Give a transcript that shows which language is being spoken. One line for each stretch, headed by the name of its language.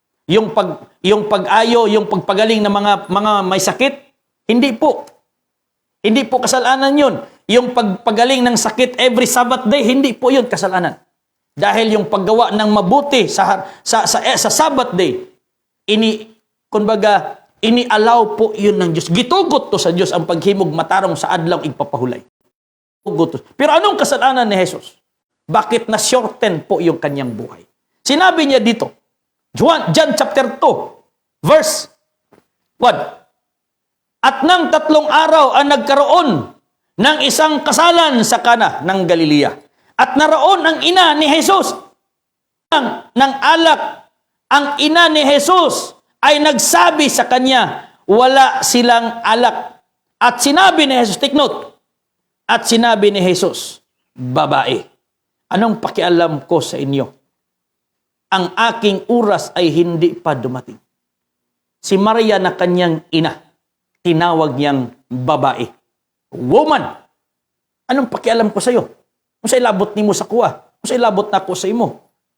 Filipino: Yung pag-ayo, yung pagpagaling ng mga may sakit? Hindi po. Hindi po kasalanan yun. Yung pagpagaling ng sakit every Sabbath day, hindi po yun kasalanan. Dahil yung paggawa ng mabuti sa Sabbath day, ini-allow po yun ng Diyos.
Cebuano: Gitugot to sa Diyos ang paghimog matarong sa adlaw igpapahulay.
Filipino: Pero anong kasalanan ni Jesus? Bakit na-shorten po yung kanyang buhay? Sinabi niya dito, John chapter 2, verse 1. At nang 3 araw ang nagkaroon ng isang kasalan sa Kana ng Galilea. At naroon ang ina ni Jesus ng alak. Ang ina ni Jesus ay nagsabi sa kanya, wala silang alak. At sinabi ni Jesus,
English: take note,
Filipino: at sinabi ni Jesus, babae, anong pakialam ko sa inyo? Ang aking oras ay hindi pa dumating. Si Maria na kanyang ina, tinawag niyang babae. Woman, anong pakialam ko sa iyo?
Cebuano: Kung sa ilabot ni mo sa kuwa, kung sa ilabot na ko sa imo.